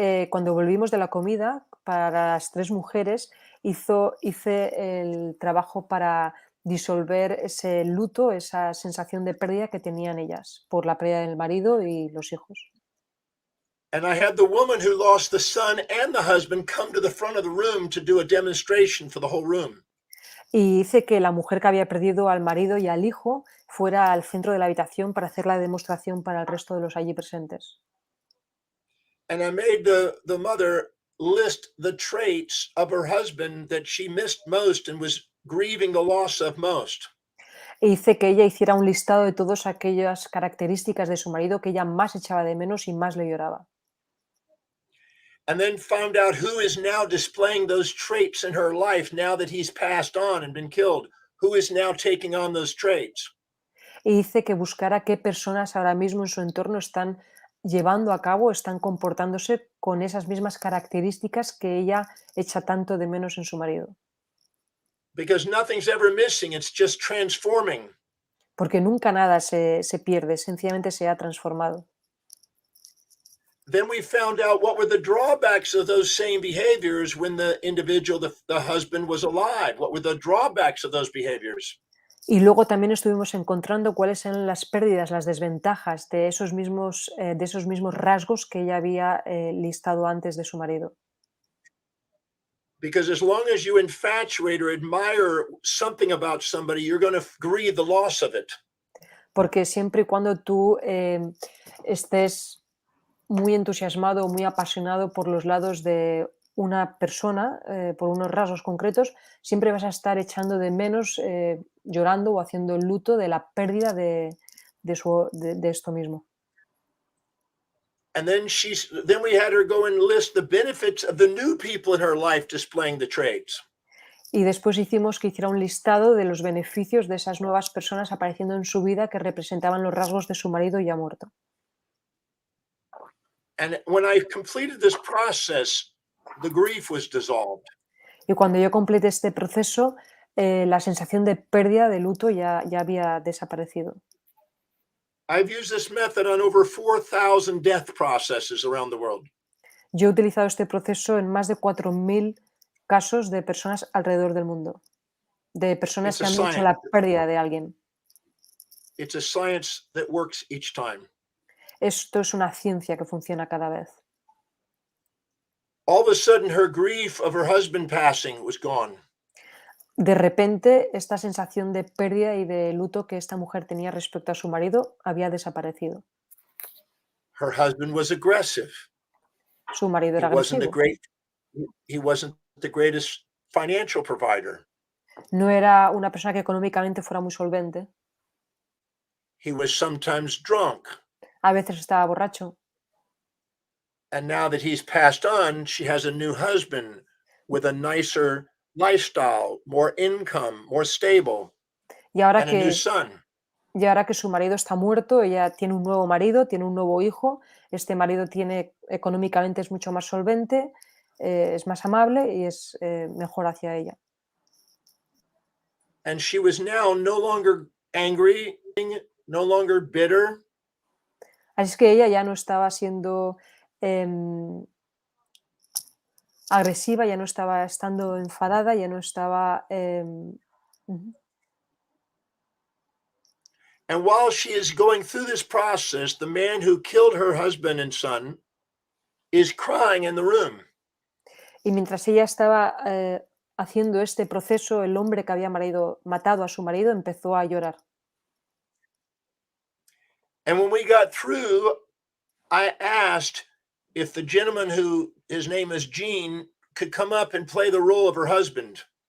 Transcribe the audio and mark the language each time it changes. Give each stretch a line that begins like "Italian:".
Spanish: Cuando volvimos de la comida, para las 3 mujeres, hice el trabajo para disolver ese luto, esa sensación de pérdida que tenían ellas por la pérdida del marido y los hijos.
English: And I had the woman who lost the son and the husband come to the front of the room to do a demonstration for the whole room.
Spanish: Y hice que la mujer que había perdido al marido y al hijo fuera al centro de la habitación para hacer la demostración para el resto de los allí presentes.
English: And I made the mother list the traits of her husband that she missed most and was grieving the loss of most.
Spanish: E hice que ella hiciera un listado de todas aquellas características de su marido que ella más echaba de menos y más le lloraba.
English: And then found out who is now displaying those traits in her life now that he's passed on and been killed. Who is now taking on those traits?
Spanish: E hice que buscara qué personas ahora mismo en su entorno están llevando a cabo, están comportándose con esas mismas características que ella echa tanto de menos en su marido.
English: Because nothing's ever missing, it's just transforming.
Spanish: Porque nunca nada se pierde, sencillamente se ha transformado.
English: Then we found out what were the drawbacks of those same behaviors when the individual, the husband, was alive. What were the drawbacks of those behaviors?
Spanish: Y luego también estuvimos encontrando cuáles eran las pérdidas, las desventajas de esos mismos rasgos que ella había listado antes de su marido.
English: Because as long as you infatuate or admire something about somebody, you're going to grieve the loss of it.
Spanish: porque siempre y cuando tú estés muy entusiasmado, muy apasionado por los lados de una persona, por unos rasgos concretos, siempre vas a estar echando de menos, llorando o haciendo el luto de la pérdida de esto mismo.
English: And then then we had her go and list the benefits of the new people in her life displaying the traits.
Spanish: Y después hicimos que hiciera un listado de los beneficios de esas nuevas personas apareciendo en su vida que representaban los rasgos de su marido ya muerto.
English: And when I completed this process, the grief was dissolved.
Spanish: Y cuando yo completé este proceso, la sensación de pérdida, de luto, ya había desaparecido.
English: I've used this method on over 4,000 death processes around the world.
Spanish: Yo he utilizado este proceso en más de 4.000 casos de personas alrededor del mundo, de personas que han hecho la pérdida de alguien.
English: It's a science that works each time.
Spanish: Esto es una ciencia que funciona cada vez.
English: All of a sudden, her grief of her husband passing was gone.
Spanish: De repente, esta sensación de pérdida y de luto que esta mujer tenía respecto a su marido había desaparecido.
English: Her husband was aggressive.
Spanish: Su marido era agresivo.
English: He wasn't the greatest financial provider.
Spanish: No era una persona que económicamente fuera muy solvente.
English: He was sometimes drunk.
Spanish: A veces estaba borracho.
English: And now that he's passed on, she has a new husband with a nicer lifestyle, more income, more stable,
Spanish: Y ahora
English: and a new son.
Spanish: Y ahora que su marido está muerto, ella tiene un nuevo marido, tiene un nuevo hijo. Este marido económicamente es mucho más solvente, es más amable y es mejor hacia ella.
English: And she was now no longer angry, no longer bitter.
Spanish: Así es que ella ya no estaba siendo agresiva, ya no estaba estando enfadada, ya no estaba...
English: And while she is going through this process, the man who killed her husband and son is crying in the room.
Spanish: Y mientras ella estaba haciendo este proceso, el hombre que había matado a su marido empezó a llorar.
English: And when we got through, I asked if the gentleman who his name is Gene could come up and play the role of her husband.